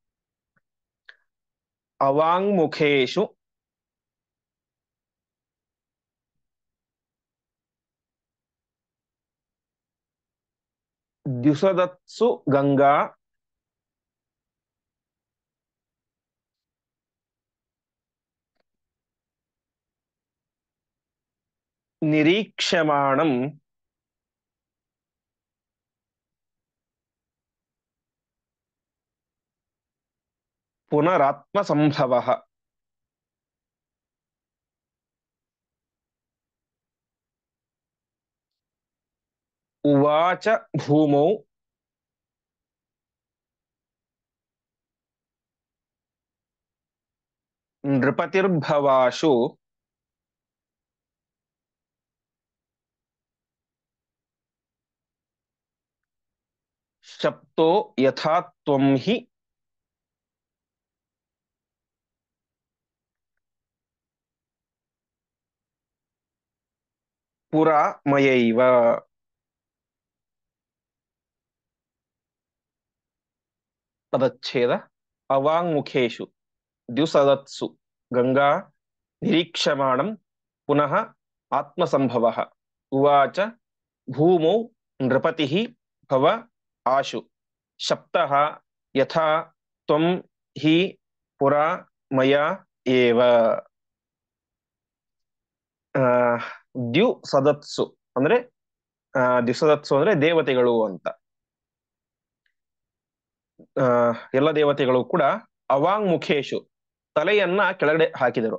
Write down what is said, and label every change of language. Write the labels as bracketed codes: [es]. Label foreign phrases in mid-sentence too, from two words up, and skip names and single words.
[sa] ಅವಾಂಗ್ಮುಖೇಶು ದ್ಯುಸದತ್ಸು ಗಂಗಾ ನಿರೀಕ್ಷಮಾಣಂ ಪುನರಾತ್ಮ ಸಂಭವ. ಉವಾಚ ಭೂಮೌ ನೃಪತಿರ್ಭವಾಶು ಶಪ್ತೋ ಯಥಾ ತ್ವಂ ಹಿ ಪುರಾ ಮಯೈವ. [kn] ಪದಚ್ಛೇದ. [sa] ಅವಾಂಗ್ಮುಖೇಶು ದ್ಯುಸದತ್ಸು ಗಂಗಾ ನಿರೀಕ್ಷಮಾಣಂ ಪುನಃ ಆತ್ಮಸಂಭವ. ಉವಾಚ ಭೂಮೌ ನೃಪತಿಃ ಭವ ಆಶು ಶಪ್ತಃ ಯಥಾ ತ್ವಂ ಹಿ ಪುರಾ ಮಯಾ ಏವ. [kn] ದ್ಯುಸದತ್ಸು ಅಂದ್ರೆ ದ್ಯುಸದತ್ಸು ಅಂದ್ರೆ ದೇವತೆಗಳು ಅಂತ. ಎಲ್ಲ ದೇವತೆಗಳು ಕೂಡ [sa] ಅವಾಂಗ್ ಮುಖೇಶು [kn] ತಲೆಯನ್ನ ಕೆಳಗಡೆ ಹಾಕಿದರು.